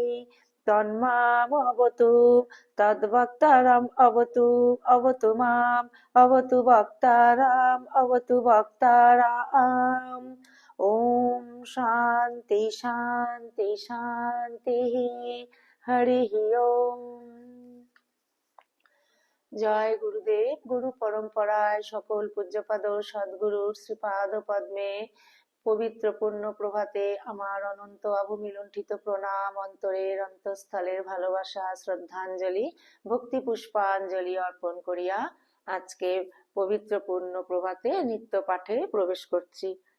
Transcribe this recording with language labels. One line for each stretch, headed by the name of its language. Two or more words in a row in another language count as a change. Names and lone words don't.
Sanskrit: তন্মামবতু তদ্ভক্তারম অবতু। অবতু মাম অবতু ভক্তারাম অবতু ভক্তারাম। ওম শান্তি শান্তি শান্তি। হরিঃ ওম। জয় গুরুদেব।
Bangla: গুরু পরম্পরায় সকল পূজ্যপাদ সদ্গুরুর শ্রীপাদ পদ্মে পবিত্র পূর্ণ প্রভাতে আমার অনন্ত অবমিলুণ্ঠিত প্রণাম, অন্তরের অন্তঃস্থলের ভালোবাসা, শ্রদ্ধাঞ্জলি, ভক্তি পুষ্পাঞ্জলি অর্পণ করিয়া আজকে পবিত্র পূর্ণ প্রভাতে নিত্য পাঠে প্রবেশ করছি।